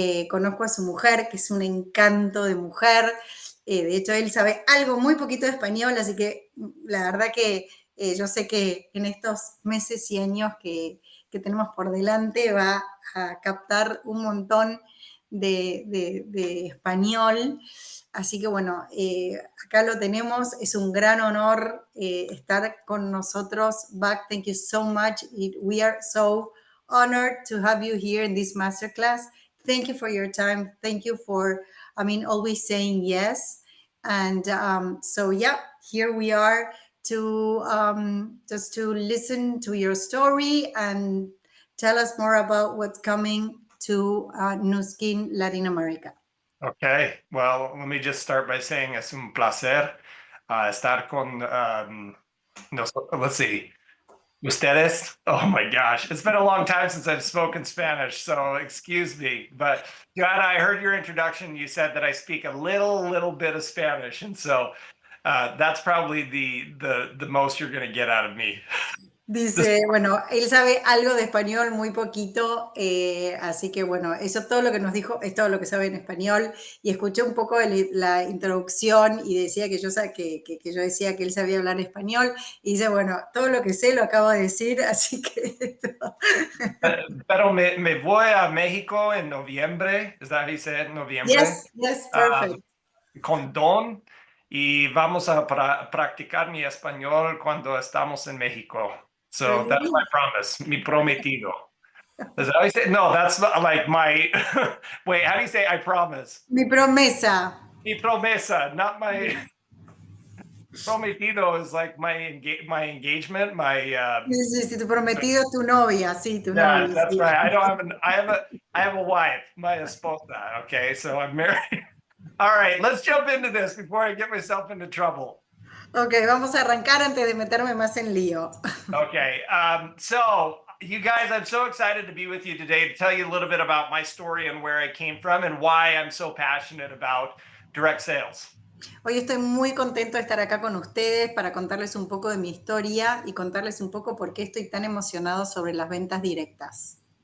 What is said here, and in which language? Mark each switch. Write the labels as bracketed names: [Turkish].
[Spanish] Conozco a su mujer, que es un encanto de mujer. De hecho, él sabe algo muy poquito de español, así que la verdad que yo sé que en estos meses y años que tenemos por delante va a captar un montón de español. Así que bueno, acá lo tenemos, es un gran honor estar con nosotros. [English] Back, thank you so much. We are so honored to have you here in this masterclass. Thank you for your time. Thank you for, always saying yes. And so, yeah, here we are to just to listen to your story and tell us more about what's coming to Nuskin Latin America. Okay. Well, let me just start by saying [Spanish] es un placer estar con [English] let's see, [Spanish] ustedes. [English] Oh my gosh, it's been a long time since I've spoken Spanish, so excuse me. But Joanna, I heard your introduction. You said that I speak a little bit of Spanish, and so that's probably the most you're going to get out of me. [Spanish] Dice, bueno, él sabe algo de español, muy poquito, así que bueno, eso todo lo que nos dijo es todo lo que sabe en español. Y escuché un poco la introducción y decía que que yo decía que él sabía hablar español. Y dice, bueno, todo lo que sé lo acabo de decir, así que... Pero me voy a México en noviembre, [English] is that how you say it? [Spanish] Noviembre. [English] Yes, Um, perfect. [Spanish] con Don y vamos a practicar mi español cuando estamos en México. [English] So that's my promise, [Spanish] mi prometido. [English] Is that how you say it? No, that's not like my, wait, how do you say I promise? [Spanish] Mi promesa. Mi promesa, [English] not my, prometido is like my engagement, my, [Spanish] Sí, tu prometido es tu novia, sí, tu [English] yeah, [Spanish] novia. [English] that's [Spanish] Sí. [English] right. I don't have I have a wife, my esposa, okay? So I'm married. All right, let's jump into this before I get myself into trouble. [Spanish] Ok, vamos a arrancar antes de meterme más en lío. [English] Okay, so you guys, I'm so excited to be with you today to tell you a little bit about my story and where I came from and why I'm so passionate about direct sales. [Spanish] Hoy estoy muy contento de estar acá con ustedes para contarles un poco de mi historia y contarles un poco por qué estoy tan emocionado sobre las ventas directas.